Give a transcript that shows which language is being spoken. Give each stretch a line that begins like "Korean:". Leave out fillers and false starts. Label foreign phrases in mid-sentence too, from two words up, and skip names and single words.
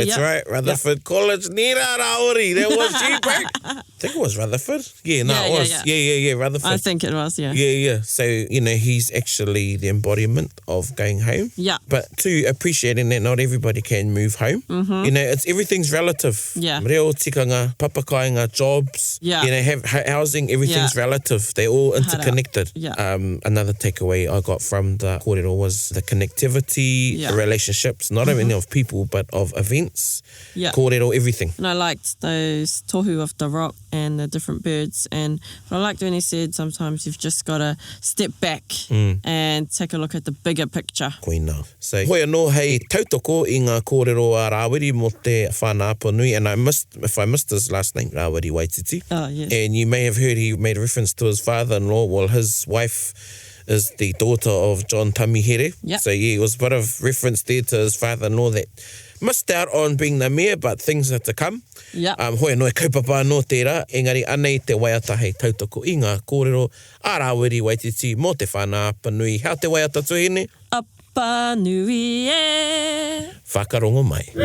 English: That's right. Rutherford College. Nera Rawiri. That was you, bro. I think it was Rutherford. Yeah, it was. Yeah, Rutherford. I think it was, yeah. Yeah. So, he's actually the embodiment of going home. Yeah. But to appreciating that not everybody can move home. Everything's relative. Yeah.
Māori: Reo tikanga, papakainga,
English: jobs. Yeah. Have housing, everything's relative. They're all interconnected. Yeah. Another takeaway I got from the kōrero was the connectivity, the relationships, not only of people, but of events. Yeah. Kōrero, everything. And I liked those tohu of the rock and the different birds. And I liked when he said sometimes you've just got to step back and take a look at the bigger picture.
Māori: Koina. So, hoi anō hei tautoko i ngā kōrero a Rawiri mo te whānau Apanui,
English: and if I missed his last name, Rawiri Waititi. Oh, yes. And you may have heard he made a reference to his father-in-law. Well, his wife is the daughter of John Tamihere. Yep. So, yeah, it was a bit of reference there to his father-in-law that missed out on being the mayor, but things are to come. Yeah.
Māori: Hoi anō e kaupapa anō tērā, engari anei te waiata hei tautoko i ngā kōrero a Rawiri Waititi mo te whānau Apanui. Hau te waiata tuhine? Apanui e. Whakarongo mai.